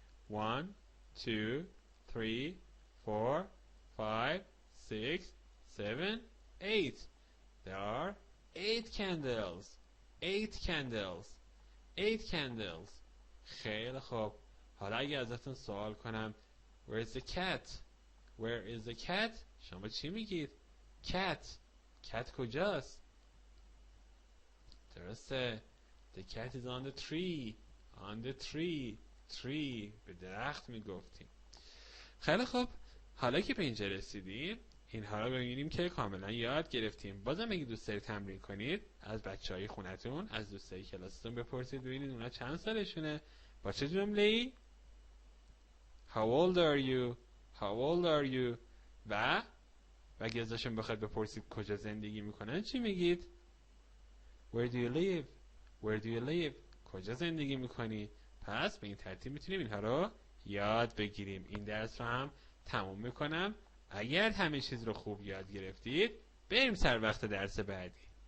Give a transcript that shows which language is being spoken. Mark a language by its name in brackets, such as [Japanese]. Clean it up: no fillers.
[English] 1 2 3 4 5 6 7 8. There are 8 candles. 8 candles. 8 candles. [Persian] خیلی خوب. حالا اگه ازتون سوال کنم [English] Where is the cat? Where is the cat? [Persian] شما چی میگید؟ cat. [English] cat [Persian] کجاست؟ درسته. [English] The cat is on the tree. On the tree. [Persian] tree. به درخت میگفتیم. خیلی خوب، حالا که به اینجا رسیدیم اینها رو ببینیم که کاملا یاد گرفتیم. بازم اگه دوست دارید تمرین کنید از بچهای خونتون، از دوستای کلاستون بپرسید ببینید اونا چند سالشونه. با چه جمله‌ای؟ [English] How old are you? How old are you? [Persian] و اگه ازشون بخواید بپرسید کجا زندگی میکنن چی میگید؟ [English] Where do you live? Where do you live? [Persian] کجا زندگی میکنی؟ پس به این ترتیب میتونیم اینها رو یاد بگیریم. این درس رو هم تموم میکنم. اگر همه چیز رو خوب یاد گرفتید بریم سر وقت درس بعدی.